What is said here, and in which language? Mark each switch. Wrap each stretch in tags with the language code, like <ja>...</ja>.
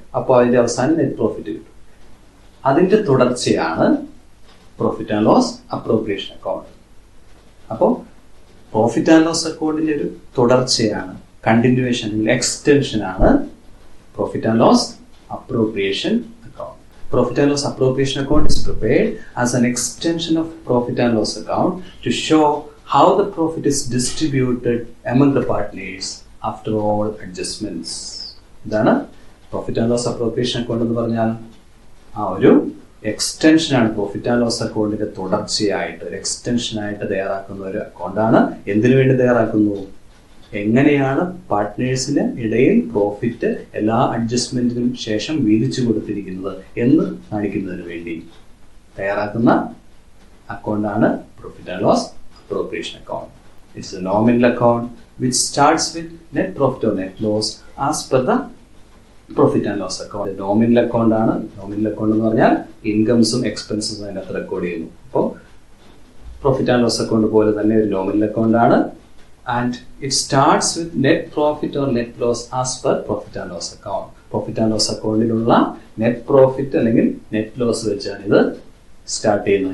<ml>അപ്പോൾ അതിന്റെ അവസാനം നെറ്റ് പ്രോഫിറ്റ് കിട്ടും. അതിന്റെ തുടർച്ചയാണ് profit and loss appropriation account. അപ്പോൾ പ്രോഫിറ്റ് ആൻഡ് ലോസ് അക്കൗണ്ടിന്റെ ഒരു തുടർച്ചയാണ്, കണ്ടിന്യൂവേഷൻ, എക്സ്റ്റൻഷൻ ആണ് profit and loss appropriation account.</ml> <en>Profit and loss appropriation account is prepared as an extension of profit and loss account to show how the profit is distributed among the partners after all adjustments.</en> <ml>ഇതാണ് profit and loss appropriation account എന്ന് പറഞ്ഞാൽ ആ ഒരു എക്സ്റ്റൻഷനാണ്. Profit and loss അക്കൗണ്ടിന്റെ തുടർച്ചയായിട്ട് ഒരു എക്സ്റ്റൻഷനായിട്ട് തയ്യാറാക്കുന്ന ഒരു അക്കൗണ്ടാണ്. എന്തിനു വേണ്ടി തയ്യാറാക്കുന്നു? എങ്ങനെയാണ് പാർട്ട്നേഴ്സിന് ഇടയിൽ പ്രോഫിറ്റ് എല്ലാ അഡ്ജസ്റ്റ്മെന്റിനും ശേഷം വീതിച്ചു കൊടുത്തിരിക്കുന്നത് എന്ന് കാണിക്കുന്നതിന് വേണ്ടി തയ്യാറാക്കുന്ന അക്കൗണ്ടാണ് profit and loss appropriation account.</ml> <en>It's a nominal account which starts with net profit or net loss as per the profit and loss account.</en> <ml>Nominal account ആണ്. നോമിനൽ അക്കൗണ്ട് എന്ന് പറഞ്ഞാൽ ഇൻകംസും എക്സ്പെൻസും അതിനകത്ത് റെക്കോർഡ് ചെയ്യുന്നു. അപ്പോൾ പ്രോഫിറ്റ് ആൻഡ് ലോസ് അക്കൗണ്ട് പോലെ തന്നെ ഒരു nominal account ആണ്.</ml> <en>And it starts with net profit or net loss as per profit and loss account.</en> <ml>Profit and loss അക്കൗണ്ടിലുള്ള net profit അല്ലെങ്കിൽ നെറ്റ് ലോസ് വെച്ചാണ് ഇത് സ്റ്റാർട്ട് ചെയ്യുന്നത്.</ml>